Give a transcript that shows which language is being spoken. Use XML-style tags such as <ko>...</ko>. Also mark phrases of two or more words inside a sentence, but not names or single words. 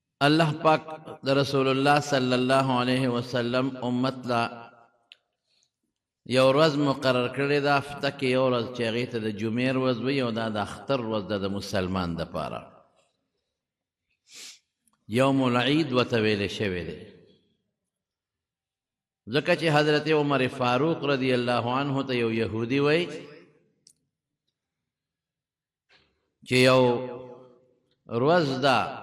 <ps>اللہ پاک دا رسول اللہ</ps> <ar>صلی اللہ علیہ وسلم</ar> <ps>امت لا یو ورځ مقرر کړې ده هفته کې یو ورځ چې هغې ته د جمعې ورځ وي او دا د اختر ورځ ده د مسلمان دپاره</ps> <ar>یوم العید</ar> <ps>ورته ویلی شوی دی ځکه چې حضرت عمر فاروق</ps> <ar>رضی الله عنه</ar> <ps>ته یو یهودي وی چې یو ورځ ده</ps>